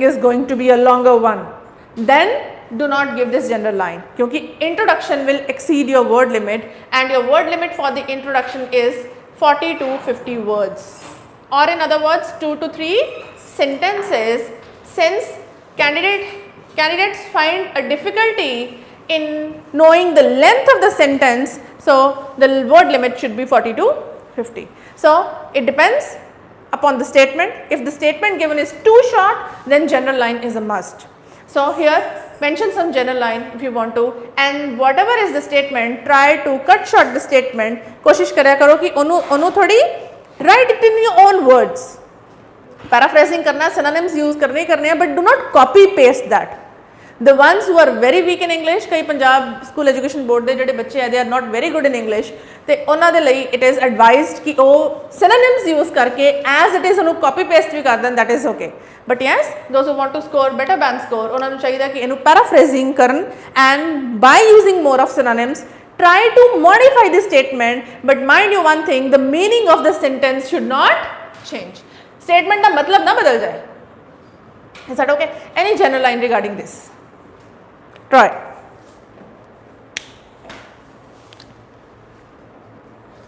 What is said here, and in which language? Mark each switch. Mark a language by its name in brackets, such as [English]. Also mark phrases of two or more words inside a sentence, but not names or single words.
[English] is going to be a longer one, then do not give this general line, because introduction will exceed your word limit, and your word limit for the introduction is 40 to 50 words, or in other words 2 to 3 sentences, since candidates find a difficulty in knowing the length of the sentence, so the word limit should be 40 to 50. So it depends upon the statement. If the statement given is too short, then general line is a must. So here mention some general line if you want to, and whatever is the statement, try to cut short the statement. [Punjabi] ਕੋਸ਼ਿਸ਼ ਕਰਿਆ ਕਰੋ ਕਿ ਉਹਨਾਂ ਥੋੜ੍ਹੀ [English] write it in your own words. [Hindi] Paraphrasing करना, [English] synonyms use [Hindi] करने हैं, [English] but do not copy paste that. The ones who are very weak in English, [Punjabi] ਕਈ ਪੰਜਾਬ ਸਕੂਲ ਐਜੂਕੇਸ਼ਨ ਬੋਰਡ ਦੇ ਜਿਹੜੇ ਬੱਚੇ ਹੈ [English] they are not very good in English, [Punjabi] ਤੇ ਉਹਨਾਂ ਦੇ ਲਈ [English] it is advised [Punjabi] ਕਿ ਉਹ synonyms use ਕਰਕੇ [English] as it is [Punjabi] ਉਹਨੂੰ [English] copy paste [Punjabi] ਵੀ ਕਰ ਦੇਣ, [English] that is okay. But yes, those who want to score better band score, [Punjabi] ਉਹਨਾਂ ਨੂੰ ਚਾਹੀਦਾ ਕਿ ਇਹਨੂੰ paraphrasing ਕਰਨ, [English] and by using more of synonyms try to modify the statement, but mind you one thing, the meaning of the sentence should not change. [Punjabi] Statement ਦਾ ਮਤਲਬ ਨਾ ਬਦਲ ਜਾਏ. [English] Is that okay? Any general line regarding this? Try.